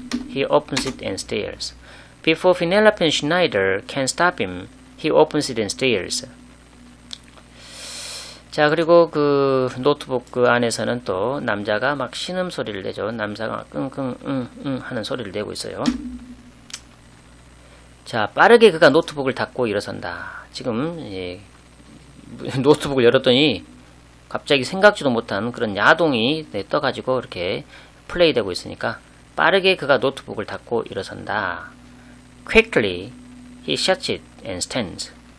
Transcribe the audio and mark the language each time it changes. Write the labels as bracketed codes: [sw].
[en] He opens it and stares. Before Penelope and Schneider can stop him, he opens it and stares. [ko] 자, 그리고 그 노트북 그 안에서는 또 남자가 막 신음 소리를 내죠. 남자가 끙끙 하는 소리를 내고 있어요. 자, 빠르게 그가 노트북을 닫고 일어선다. 지금 노트북을 열었더니 갑자기 생각지도 못한 그런 야동이 떠가지고 이렇게 플레이되고 있으니까 빠르게 그가 노트북을 닫고 일어선다. [en] Quickly he shuts it and stands.